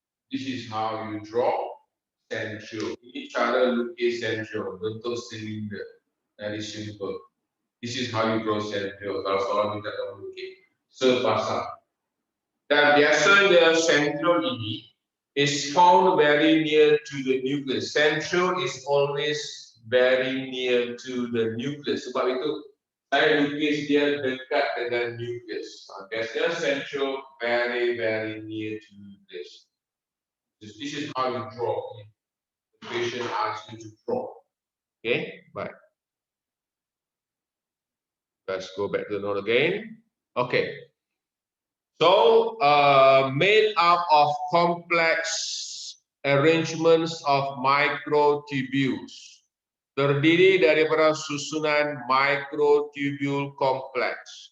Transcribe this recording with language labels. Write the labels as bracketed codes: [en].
[en] This is how you draw centriole. [ms] Ini cara lukis centriole, bentuk silinder. [en] Very simple. This is how you draw centriole. [ms] Kalau soalan kita akan lukis sepasang. Dan biasanya centriole ini [en] is found very near to the nucleus. Centriole is always very near to the nucleus. [ms] Sebab itu saya lukis dia dekat dengan nucleus. [en] Biasanya centriole very near to nucleus. This is how you draw. The patient asks you to draw. Okay, bye. Let's go back to the note again. Okay. So, made up of complex arrangements of microtubules. [ms] Terdiri daripada susunan microtubule kompleks.